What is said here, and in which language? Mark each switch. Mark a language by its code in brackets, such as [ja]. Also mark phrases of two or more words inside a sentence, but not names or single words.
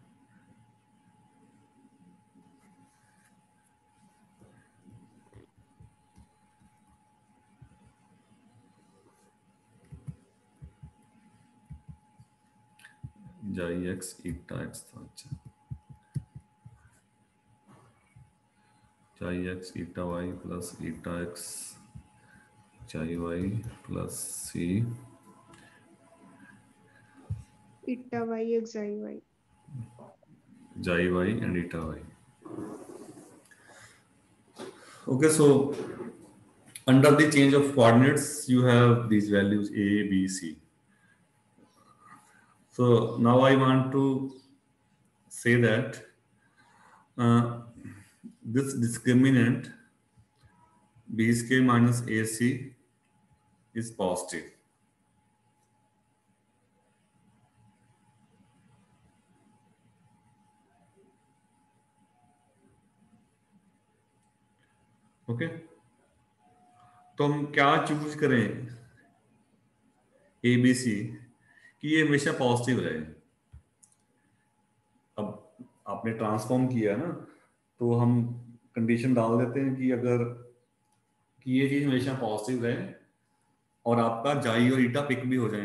[en] xi x eta x था. अच्छा, xi x eta y plus eta x xi y plus c Eta y xi y. xi y and eta y. Okay, so under the change of coordinates you have these values a, b, c. So now I want to say that this discriminant b square minus ac is positive. [hi] ओके, तो हम क्या चूज करें [en] a b c [hi] कि ये हमेशा पॉजिटिव रहे. अब आपने ट्रांसफॉर्म किया ना, तो हम कंडीशन डाल देते हैं कि अगर कि ये चीज हमेशा पॉजिटिव रहे और आपका जाई और ईटा पिक भी हो जाए.